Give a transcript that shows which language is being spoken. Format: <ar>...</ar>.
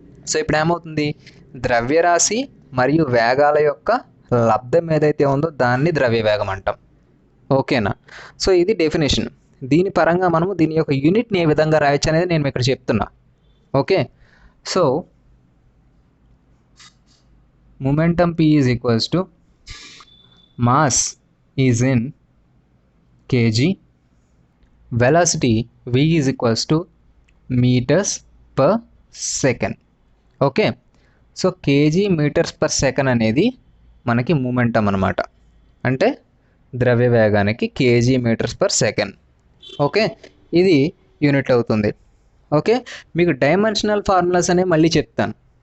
<te>So ఇప్పుడు ఏమవుతుంది, ద్రవ్యరాశి మరియు వేగాల యొక్క లబ్ధం ఏదైతే ఉందో దాన్ని ద్రవ్య వేగం అంటాం. ఓకేనా? సో ఇది డెఫినేషన్. దీని పరంగా మనము దీని యొక్క యూనిట్ని ఏ విధంగా రాయొచ్చు అనేది నేను ఇక్కడ చెప్తున్నా.</te> <en>Okay, so momentum p is equals to mass is in kg, velocity v is equals to meters per second.</en> <te>Okay, so KG metres per second అనేది మనకి మూమెంటం అనమాట, అంటే ద్రవ్య వేగానికి KG metres per second. Okay, ఇది unit అవుతుంది. Okay, మీకు dimensional formulas అనేవి మళ్ళీ చెప్తాను.</te>